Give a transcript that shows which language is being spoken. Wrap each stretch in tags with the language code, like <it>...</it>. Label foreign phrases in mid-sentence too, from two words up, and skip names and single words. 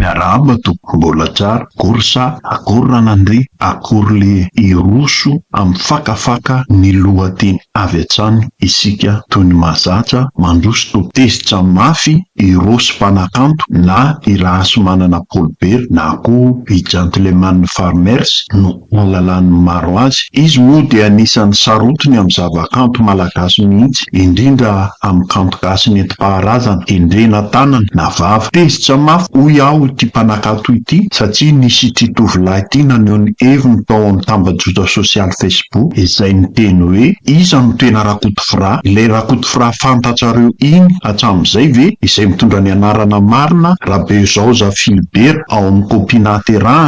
<mg>Amato mbola tsara, akory sa, akory ranandry, akory le iroso amin'ny fakafaka ny lohateny avy hatrany isika toy ny mahazatra mandroso to tezitra mafy irosy mpanakanto na iraso manana polibera na koa i</mg> <en>gentleman farmers</en> <mg>no alalan'ny maro azy. Izy moa dia anisan'ny sarotiny amin'ny zavakanto malagasy mihitsy, indrindra amin'ny kanto gasy nentim-paharazana, endrena tanana na vava. Tezitra mafy hoy aho ity mpanakanto ity satria nisy ity tovolahy ity naneho ny heviny tao amin'ny tambajotra sosialy Facebook izay niteny hoe iza no tena Rakotovra, ilay Rakotovra fantatrareo iny hatramin'izay ve izay mitondra ny anarana marina Rabezaoza Filibert ao amin'ny kopinaterahany.</mg>